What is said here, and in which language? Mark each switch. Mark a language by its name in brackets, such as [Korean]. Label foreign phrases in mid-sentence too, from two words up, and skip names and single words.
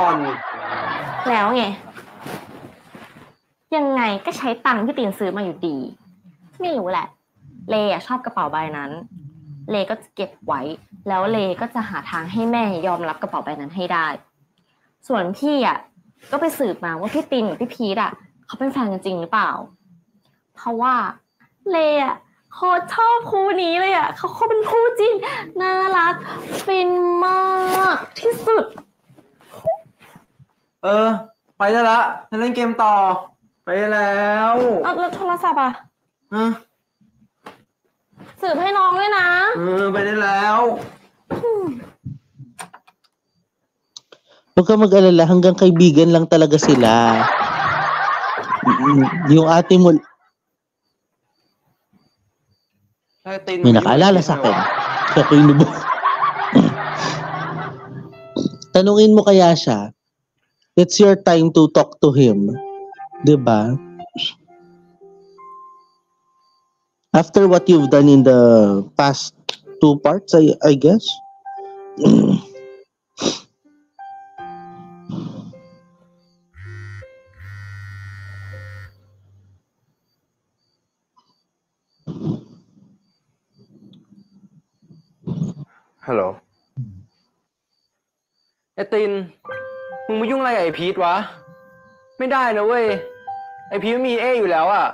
[Thai] แล้วไงยังไงก็ใช้ตังค์ที่ตินซื้อมาอยู่ดีไม่รู้แหละเลอะชอบกระเป๋าใบนั้นเลก็จะเก็บไว้แล้วเลก็จะหาทางให้แม่ยอมรับกระเป๋าใบนั้นให้ได้ส่วนพี่อะก็ไปสืบมาว่าพี่ตินกับพี่พีทอะเขาเป็นแฟนกันจริงหรือเปล่าเพราะว่าเลอะโคตรชอบคู่นี้เลยอ่ะเขาเป็นคู่จริงน่ารักฟินมากที่สุด ไปได้ละฉันเล่นเกมต่อไปแล้ว แล้วโทรศัพท์อ่ะสืบให้น้องด้วยนะ ไปได้แล้ว [Filipino] Huwag ka mag-alala hanggang kaibigan lang talaga sila. Yung ate mo may nakaalala sa akin. Siya ko inubo. Tanungin mo kaya siya. [English] It's your time to talk to him. [Filipino] Diba? [English] After what you've done in the past 2 parts, I guess. [Thai] ฮัลโหลไอ้ตินมึงมายุ่งอะไรกับไอ้พีทวะไม่ได้นะเว้ยไอ้พีทมีเออยู่แล้วอ่ะ